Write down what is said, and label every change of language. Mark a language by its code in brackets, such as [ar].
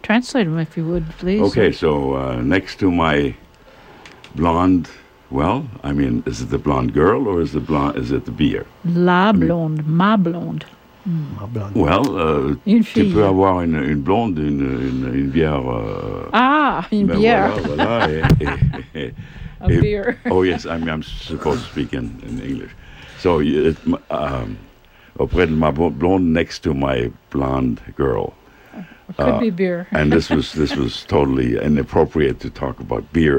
[en] Translate them, if you would, please. Okay, so next to my blonde, well, I mean, is it the blonde girl or is the blonde, is it the beer? [fr] La blonde, [en] I mean, [fr] ma blonde. Mm. Well, tu peux avoir une blonde, une bière. Bière. Voilà, voilà, [en] a beer. Oh, yes, I'm supposed to speak in English. So, [fr] auprès de ma blonde, [en] next to my blonde girl. Could be beer. And this was totally inappropriate to talk about beer.